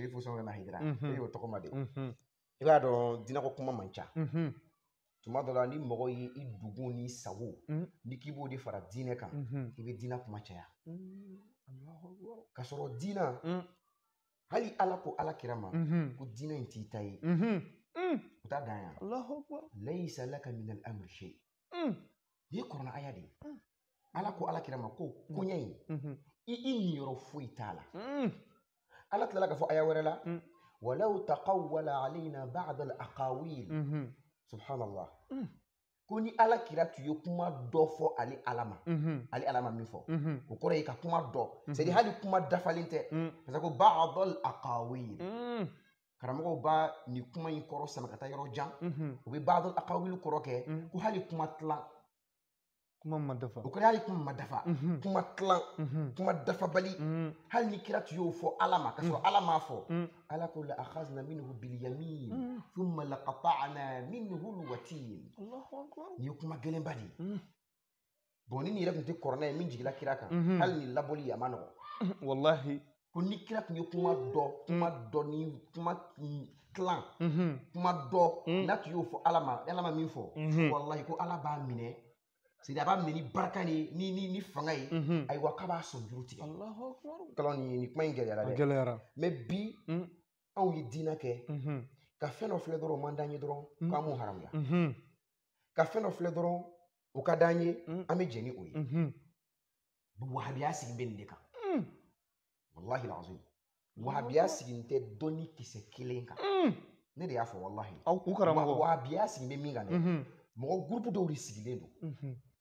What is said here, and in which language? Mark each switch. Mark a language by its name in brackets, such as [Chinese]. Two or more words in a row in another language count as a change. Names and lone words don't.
[Bambara] Serifu Sɔngɔna Hayidara e y'o tɔgɔma de i b'a dɔn diinɛko kuma man ca tuma dɔ la ni mɔgɔ ye i dugun n'i sago ni k'i b'o de fara diinɛ kan i bɛ diinɛ kuma caya k'a sɔrɔ diinɛ hali Ala ko Alakira ma ko diinɛ in t'i ta ye u t'a dan yan [Arabic] ليس لك من الأمر شيء [Bambara] nin ye kuranɛ aya de ye Ala ko Alakira ma ko koɲɛ in i niyɔrɔ foyi t'a la Ala tilala ka fɔ aya wɛrɛ la [Arabic] ولو تقول علينا بعض الأقاويل [Bambara] subhanallah ko ni Alakira tun ye kuma dɔ fɔ ale Ala ma min fɔ o kɔrɔ ye ka kuma dɔ [French] c'est à dire [Bambara] hali kuma dafalen tɛ [French] parce que [Bambara] ko [Arabic] بعض الأقاويل [Bambara] karamɔgɔw b'a ni kuma in kɔrɔ sama ka taa yɔrɔ jan u bɛ [Arabic] بعض الأقاويل [Bambara] kɔrɔ kɛ ko hali kuma tilan kuma ma dafa o kɔrɔ hali kuma ma dafa kuma tilan kuma dafabali hali ni kira tun y'o fɔ Ala ma ka sɔrɔ Ala m'a fɔ Ala ko [Arabic] لأخذنا منه باليمين ثم لقطعنا منه الوتين [Bambara] ni ye kuma gɛlɛnba de ye bon ni nin yɛrɛ tun tɛ kɔrɔna ye min jigila kira kan hali ni labɔli a ma nɔgɔ wallahi ko ni kira tun ye kuma dɔ ni kuma tilan kuma dɔ n'a tun y'o fɔ Ala ma min fɔ wallahi ko Ala b'a minɛ [French] c'est à dire [Bambara] a b'a minɛ ni barika ni fanga ye ayiwa k'a b'a sɔn juru tigɛ kalon ni kuma in gɛlɛyara dɛ mais bi anw ye diinɛ kɛ ka fɛn dɔ filɛ dɔrɔn o man d'an ye dɔrɔn k'an m'o haramuya ka fɛn dɔ filɛ dɔrɔn o ka d'an ye an bɛ jɛn ni o ye wahabiya sigi bɛ nin de kan [Arabic] والله العظيم [Bambara] wahabiya sigi tɛ dɔnni kisɛ kelen kan ne de y'a fɔ wallahi wahabiya sigi bɛ min kan dɛ mɔgɔ groupe dɔw de sigilen don